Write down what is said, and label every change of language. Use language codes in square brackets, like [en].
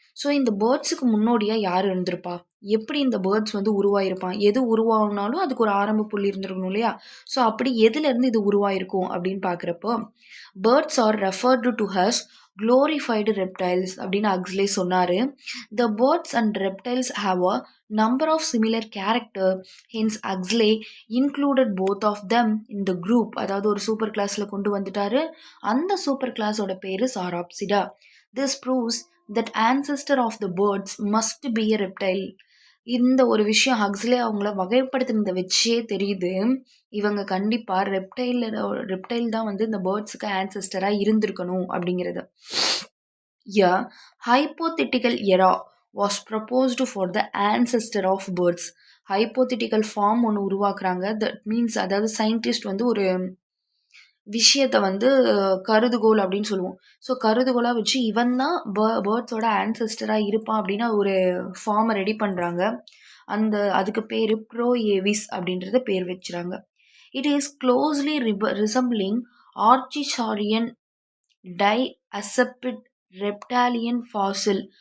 [ta] So இந்த பேர்ட்ஸுக்கு முன்னோடியாக யார் இருந்திருப்பா? எப்படி இந்த பேர்ட்ஸ் வந்து உருவாயிருப்பான்? எது உருவாகுனாலும் அதுக்கு ஒரு ஆரம்ப புள்ளி இருந்திருக்கணும் இல்லையா? ஸோ அப்படி எதுலேருந்து இது உருவாயிருக்கும் அப்படின்னு பார்க்குறப்போ [en] birds are referred to as glorified reptiles [ta] அப்படின்னு அக்ஸ்லே சொன்னார். [en] The birds and reptiles have a number of similar character. Hence Huxley included both of them in the group. [ta] அதாவது ஒரு சூப்பர் கிளாஸில் கொண்டு வந்துட்டாரு. அந்த சூப்பர் கிளாஸோட பேர் சாராப்சிடா. [en] This proves that ancestor of the birds must be a reptile. [ta] இந்த ஒரு விஷயம் ஹக்ஸ்லே அவங்கள வகைப்படுத்தினதை வச்சே தெரியுது இவங்க கண்டிப்பாக ரெப்டைல் தான் வந்து இந்த பேர்ட்ஸுக்கு ஆன்செஸ்டராக இருந்திருக்கணும் அப்படிங்கிறது. [en] A hypothetical era was proposed for the ancestor of birds. [ta] Hypothetical form ஒன்று உருவாக்குறாங்க. [en] that means [ta] அதாவது சயின்டிஸ்ட் வந்து ஒரு விஷயத்தை வந்து கருதுகோள் அப்படின்னு சொல்லுவோம். ஸோ கருதுகோளாக வச்சு இவன் தான் பேர்ட்ஸோட ஆன்செஸ்டராக இருப்பான் அப்படின்னு ஒரு ஃபார்மை ரெடி பண்ணுறாங்க. அதுக்கு பேர் ப்ரோஏவிஸ் அப்படின்றத பேர் வச்சுறாங்க. [en] It is closely resembling archosaurian diapsid reptilian fossil.